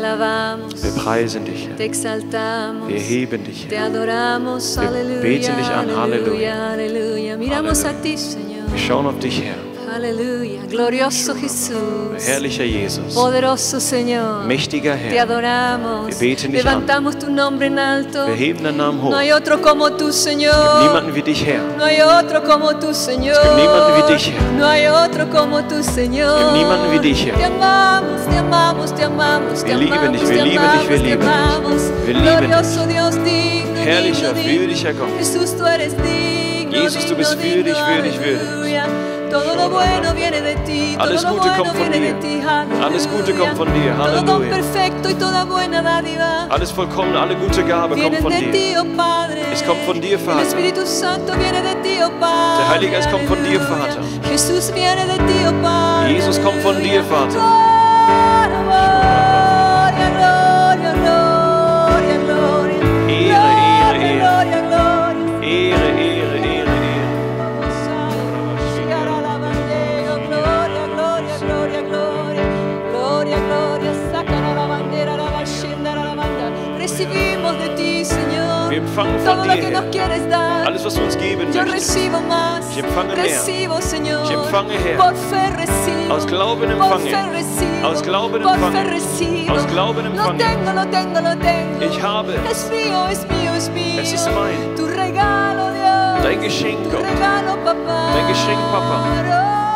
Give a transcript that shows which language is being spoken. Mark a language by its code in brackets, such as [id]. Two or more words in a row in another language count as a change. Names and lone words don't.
[de] Wir preisen dich, Herr. Wir heben dich, Herr. Wir beten dich an. Halleluja. Halleluja. Wir schauen auf dich her. [es] Aleluya, glorioso Jesús, [de] Herrlicher Jesus, [es] poderoso Señor, [de] mächtiger [es] te [de] Herr, [es] adoramos, [de] wir beten dich [es] levantamos tu nombre en alto, [de] wir heben deinen Namen hoch. [es] no hay otro como tu [de] Es gibt [es] Señor, [de] niemanden wie dich, Herr. [es] no hay otro como tu Señor, [de] Es gibt niemanden wie dich, Herr. [es] no hay otro como tu Señor, [de] Es gibt niemanden wie dich, Herr. [es] te amamos, te amamos, te amamos, te [de] Wir lieben [es] amamos, [de] dich, wir [es] te [de] lieben [es] amamos, [de] dich, wir [es] te [de] lieben dich. [es] amamos, [de] Wir lieben [es] glorioso Dios, digno, [de] Herrlicher, [es] digno, digno. [de] würdiger Gott. [es] Jesús, tú eres digno, [de] Jesus, du bist [es] digno, [de] würdig, [es] digno, [de] würdig, würdig. [es] aleluya. Todo lo bueno viene de ti, todo [de] Alles [es] lo [de] Gute [es] bueno [de] kommt von [es] viene de [de] dir. [es] ti, aleluya. [de] Alles Gute kommt von dir, [es] Todo don [de] Halleluja. [es] perfecto y toda buena dádiva [de] Alles vollkommen, alle gute Gabe kommt [es] vienen [de] von [es] de [de] dir. [es] ti, oh Padre. [de] Es kommt von dir, [es] El [de] Vater. [es] Espíritu Santo viene de ti, oh Padre. [de] Der Heilige Geist kommt von dir, [es] Aleluya. [de] Vater. [es] Jesús viene de ti, oh Padre. [de] Jesus kommt von dir, Vater. [es] Gloria, gloria, gloria, gloria. [de] Ehre, Ehre, Ehre. [es] Gloria, gloria. [de] Ehre, Ehre, Ehre, Ehre. [es] Gloria, gloria, gloria, gloria. Gloria, gloria. Sácanos la bandera, la ballenda, la banda. Recibimos de ti, Señor. [de] Wir empfangen [es] Todo [de] von [es] lo [de] dir, [es] que nos [de] Herr. [es] quieres dar. [de] Alles, was du uns geben [es] Yo [de] möchtest. [es] recibo más. [de] Ich empfange mehr. [es] Recibo, Señor. [de] Ich empfange, Herr. [es] Por fe recibo. [de] Aus Glauben [es] Por [de] empfange. [es] fe recibo. [de] Aus Glauben [es] Por [de] empfange. [es] fe recibo. [de] Aus Glauben [es] Lo [de] empfange. [es] tengo, lo tengo, lo tengo. [de] Ich habe. [es] Es mío, es mío, es mío. [de] Es ist mein. [es] Tu regalo, Dios. [de] Dein Geschenk, [es] Tu [de] Gott. [es] regalo, Papá. [de] Dein Geschenk, Papa.